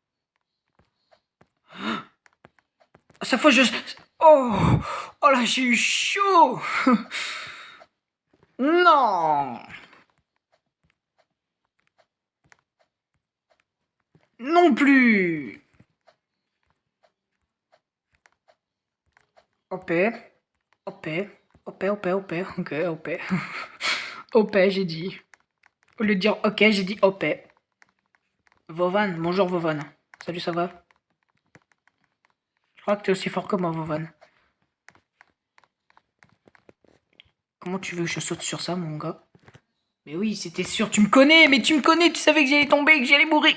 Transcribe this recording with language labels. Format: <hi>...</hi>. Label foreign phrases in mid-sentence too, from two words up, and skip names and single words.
<fr>À chaque fois, je... Oh. Oh là, j'ai eu chaud. Non. Non plus. OP. OP. OP, OP, OP. Ok, OP. OP, j'ai dit. Au lieu de dire ok, j'ai dit OP. Vovan, bonjour Vovan. Salut, ça va? Je crois que t'es aussi fort que moi, Vovan. Comment tu veux que je saute sur ça, mon gars? Mais oui, c'était sûr, tu me connais, mais tu me connais, tu savais que j'allais tomber, que j'allais mourir.</fr>